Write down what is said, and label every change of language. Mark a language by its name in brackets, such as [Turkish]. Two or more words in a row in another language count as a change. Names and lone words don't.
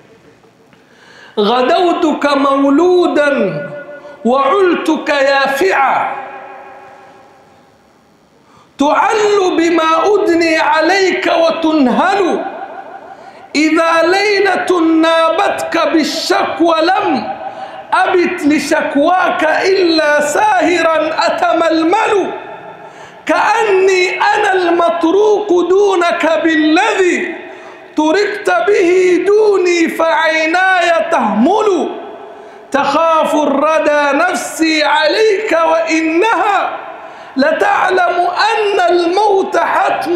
[Arabic] غذوتك مولودا وعلتك يافعا تعل بما أدني عليك وتنهل إذا ليلة نابتك بالشكو لم أبت لشكواك إلا ساهرا أتململ, كأني أنا المتروك دونك بالذي تركت به دوني فعيناي تهمل، تخاف الردى نفسي عليك وإنها لتعلم أن الموت حتم